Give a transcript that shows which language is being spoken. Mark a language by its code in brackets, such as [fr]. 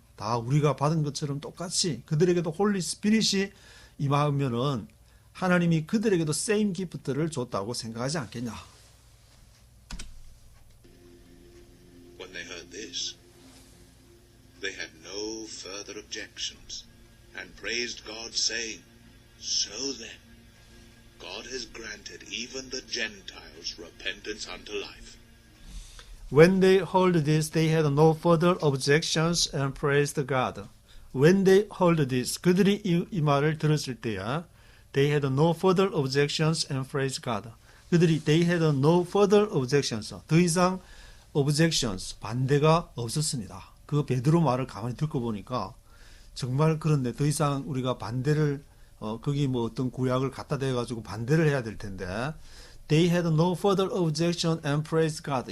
[ko] 다 우리가 받은 것처럼 똑같이 그들에게도 홀리 스피릿이 임하면은 하나님이 그들에게도 [en] same gift [ko] 를 줬다고 생각하지 않겠냐? [en] When they heard this, they had no further objections and praised God, saying, So then, God has granted even the Gentiles repentance unto life. When they heard this, they had no further objections and praised God. When they heard this, [ko] 그들이 이 말을 들었을 때야, [en] they had no further objections and praised God. [ko] 그들이 [en] they had no further objections. [ko] 더 이상 objections, 반대가 없었습니다. 그 베드로 말을 가만히 듣고 보니까 정말 그런데 더 이상 우리가 반대를 거기 뭐 어떤 구약을 갖다 대가지고 반대를 해야 될 텐데 [en] They had no further objection and praised God.